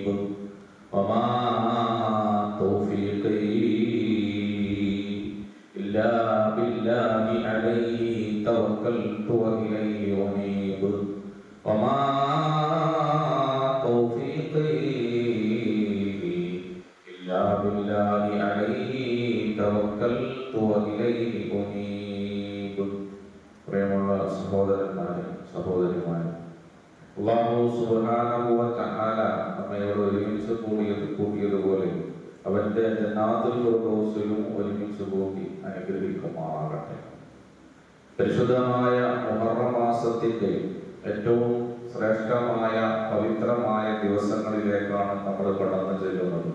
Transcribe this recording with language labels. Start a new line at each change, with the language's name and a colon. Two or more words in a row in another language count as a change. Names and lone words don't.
Arabic: وما توفيقي إلا بالله عليه توكلت وإليه أنيب. وما توفيقي إلا بالله عليه توكلت وإليه أنيب.
Malayalam: പ്രിയമുള്ള സഹോദരന്മാരെ സഹോദരിമാരെ,
Arabic: الله سبحانه وتعالى
Malayalam: നമ്മയോട് ഒരുമിച്ച് കൂട്ടിയതുപോലെ അവന്റെ ജന്നാത്തുൽ ഫിർദൗസിലും ഒരുമിച്ച് കൂട്ടി അനുഗ്രഹിക്കുമാറാകട്ടെ. പരിശുദ്ധമായ മുഹറം മാസത്തിന്റെ ഏറ്റവും ശ്രേഷ്ഠമായ പവിത്രമായ ദിവസങ്ങളിലേക്കാണ് നമ്മൾ കടന്നു ചെല്ലുന്നത്.